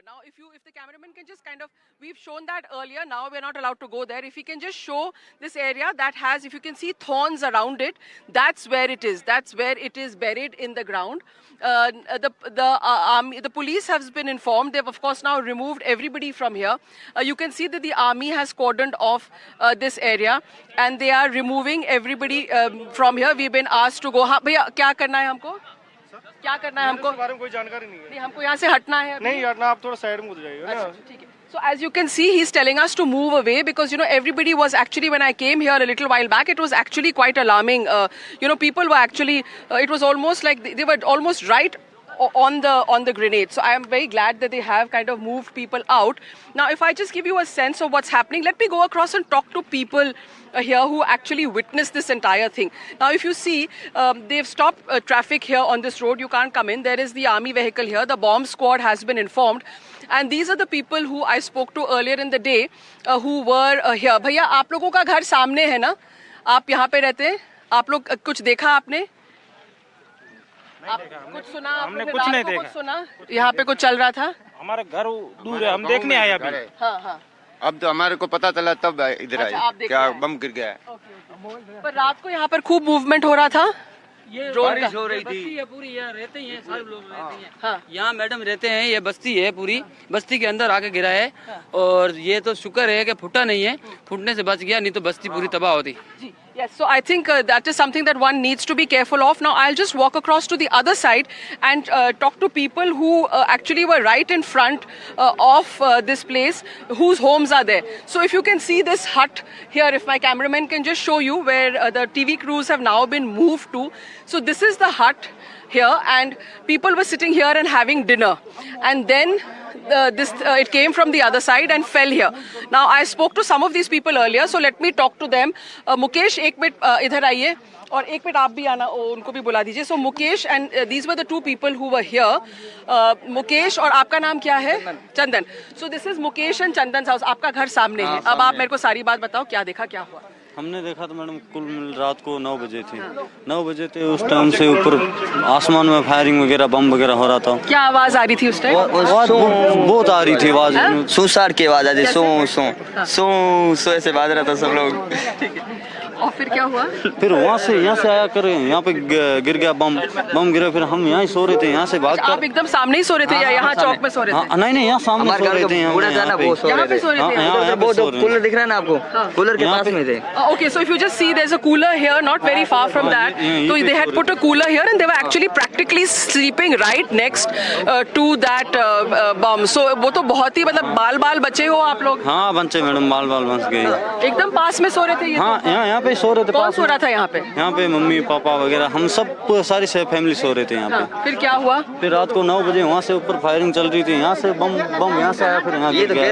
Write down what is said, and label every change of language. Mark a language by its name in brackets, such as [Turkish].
[English] Now, if the cameraman can just kind of, we've shown that earlier, now we're not allowed to go there. If he can just show this area that has, if you can see thorns around it, that's where it is. That's where it is buried in the ground. The police has been informed. They've of course now removed everybody from here. You can see that the army has cordoned off this area, and they are removing everybody from here. We've been asked to go. [Hindi] हाँ भैया क्या करना है हमको? क्या करना है हमको? बारे में कोई जानकारी नहीं है। नहीं, हमको यहाँ से हटना है। नहीं हटना, आप थोड़ा साइड में हो जाइए ना। ठीक है। [English] So as you can see, he's telling us to move away because, you know, everybody was actually, when I came here a little while back, it was actually quite alarming. You know, people were actually, it was almost like they were almost right on the grenade. So I am very glad that they have kind of moved people out. Now, if I just give you a sense of what's happening, let me go across and talk to people here who actually witnessed this entire thing. Now, if you see, they've stopped traffic here on this road. You can't come in. There is the army vehicle here. The bomb squad has been informed. And these are the people who I spoke to earlier in the day who were here. [Hindi] भैया, आप लोगों का घर सामने है ना? आप यहाँ पे रहते हैं? आप लोग कुछ देखा आपने? आप कुछ सुना? हमने कुछ नहीं देखा। कुछ सुना? यहाँ पे कुछ चल रहा था? हमारा घर दूर है, हम देखने आए अभी। हाँ हाँ। अब तो हमारे को पता चला तब इधर आए। आप देख क्या रहे हैं? बम गिर गया है। पर रात को यहाँ पर खूब मूवमेंट हो रहा था। ये बारिश हो रही थी। ये पूरी यहाँ रहते हैं, सारे लोग रहते हैं। हाँ। यहाँ मैडम रहते हैं, ये बस्ती है पूरी, बस्ती के अंदर आके गिरा है। और ये तो शुक्र है कि फूटा नहीं है, फूटने से बच गया, नहीं तो बस्ती पूरी तबाह होती। [English] Yes, so I think that is something that one needs to be careful of. Now, I'll just walk across to the other side and talk to people who actually were right in front of this place, whose homes are there. So if you can see this hut here, if my cameraman can just show you where the TV crews have now been moved to. So this is the hut here, and people were sitting here and having dinner. And then it came from the other side and fell here. Now I spoke to some of these people earlier, so let me talk to them. [Hindi] Mukesh, एक minute इधर आइए, और एक minute आप भी आना, उनको भी बुला दीजिए. [English] So Mukesh and these were the two people who were here. [Hindi] Mukesh, और आपका नाम क्या है? चंदन. [English] So this is Mukesh and Chandan's house. [Hindi] आपका घर सामने है. अब आप मेरे को सारी बात बताओ, क्या देखा, क्या हुआ? हमने देखा तो मैडम कुल रात को 9 बजे थे। 9 बजे थे, उस टाइम से ऊपर आसमान में फायरिंग वगैरह, बम वगैरह हो रहा था। क्या आवाज आ रही थी उस टाइम? बहुत आ रही थी आवाज, सुसार की आवाज आ रही, सो ऐसे बाज रहा था सब लोग। और फिर क्या हुआ? फिर वहाँ से आया कर यहाँ पे गिर गया बम गिरा, फिर हम यहाँ ही सो रहे थे, यहाँ से भाग कर। आप एकदम सामने ही सो रहे थे या यहाँ चौक में सो रहे थे? नहीं, यहाँ सामने सो रहे थे। यहाँ पे सो रहे थे। कूलर दिख रहा है ना आपको? कूलर के पास में थे। [English] Okay, so if you just see, there's a cooler here, not very far from that. So they had put a cooler here, and they were actually practically sleeping right next to that bomb. [Hindi] So वो तो बहुत ही मतलब बाल बचे हो आप लोग? हाँ बचे मैडम, बाल बच गए। एकदम पास में सो रहे थे ये? हाँ, यहाँ पे सो रहे थे। कौन सो रहा था यहाँ पे? यहाँ पे मम्मी पापा वगैरह, हम सब सारी फैमिली सो रहे थे यहाँ पे। फिर क्या हुआ? फिर रात को 9 बजे वहाँ से ऊपर फायरिंग चल रही थी, यहाँ से बम यहाँ से आया, फिर यहाँ गिर गया।